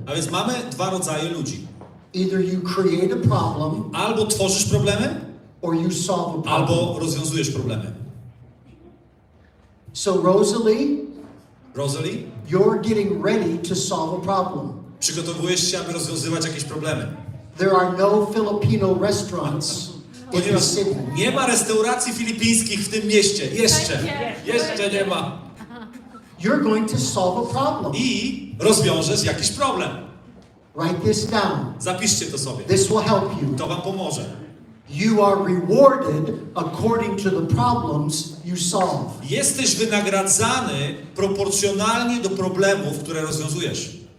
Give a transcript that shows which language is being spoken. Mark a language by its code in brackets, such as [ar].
[pl] A więc mamy dwa rodzaje ludzi. [en] Either you create a problem [pl] Albo tworzysz problemy, [en] or you solve a problem. [pl] albo rozwiązujesz problemy. [en] So Rosalie, you're getting ready to solve a problem. [pl] Przygotowujesz się, aby rozwiązywać jakieś problemy. [en] There are no Filipino restaurants in the [pl] Ponieważ [en] city. [pl] nie ma restauracji filipińskich w tym mieście. Jeszcze nie ma. [en] You're going to solve a problem. [pl] I rozwiążesz jakiś problem. [en] Write this down. [pl] Zapiszcie to sobie. [en] This will help you. [pl] To wam pomoże. [en] You are rewarded according to the problems you solve. [pl] Jesteś wynagradzany proporcjonalnie do problemów, które rozwiązujesz.